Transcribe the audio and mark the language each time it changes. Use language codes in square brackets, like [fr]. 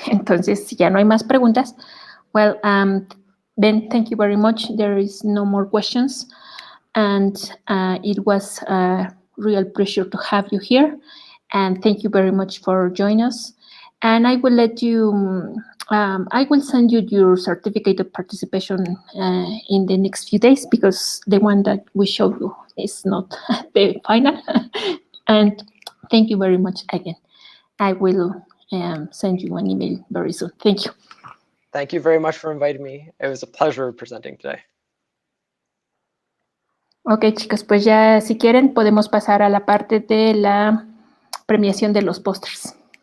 [es] Entonces, si ya no hay más preguntas. [en] Well, Ben, thank you very much. There is no more questions. And it was a real pleasure to have you here. And thank you very much for joining us. And I will let you, I will send you your certificate of participation in the next few days because the one that we showed you is not the final. And thank you very much again. I will send you an email very soon. Thank you. Thank you very much for inviting me. It was a pleasure presenting today. [es] Ok, chicos, pues ya si quieren podemos pasar a la parte de la premiación de los pósters.